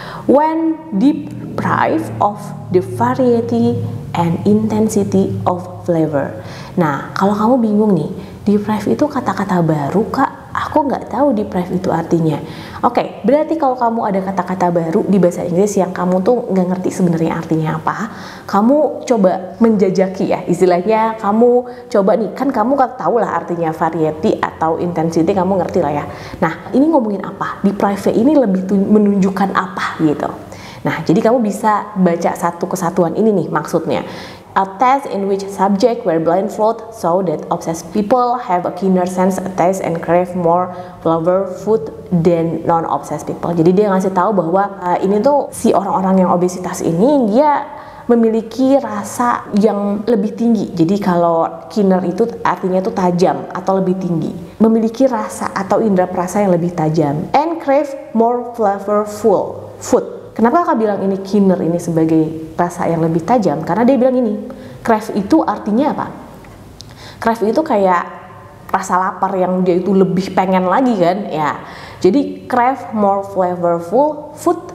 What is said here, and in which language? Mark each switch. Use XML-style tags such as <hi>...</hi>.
<en>When deprived of the variety and intensity of flavor.</en> <id>Nah, kalau kamu bingung nih, deprive itu kata-kata baru Kak, aku nggak tahu deprive itu artinya. Oke, berarti kalau kamu ada kata-kata baru di bahasa Inggris yang kamu tuh nggak ngerti sebenarnya artinya apa, kamu coba menjajaki ya, istilahnya kamu coba nih, kan kamu kan tahu lah artinya variety atau intensity, kamu ngerti lah ya. Nah, ini ngomongin apa? Deprive ini lebih menunjukkan apa gitu. Nah, jadi kamu bisa baca satu kesatuan ini nih maksudnya.</id> <en>A test in which subject were blindfolded so that obsessed people have a keener sense of taste and crave more flavor food than non-obsessed people.</en> <id>Jadi dia ngasih tahu bahwa ini tuh si orang-orang yang obesitas ini dia memiliki rasa yang lebih tinggi. Jadi kalau keener itu artinya itu tajam atau lebih tinggi. Memiliki rasa atau indera perasa yang lebih tajam.</id> <en>And crave more flavorful food.</en> <id>Kenapa Kakak bilang ini keener ini sebagai rasa yang lebih tajam? Karena dia bilang ini, crave itu artinya apa? Crave itu kayak rasa lapar yang dia itu lebih pengen lagi kan? Ya. Jadi</id> <en>crave more flavorful food.</en>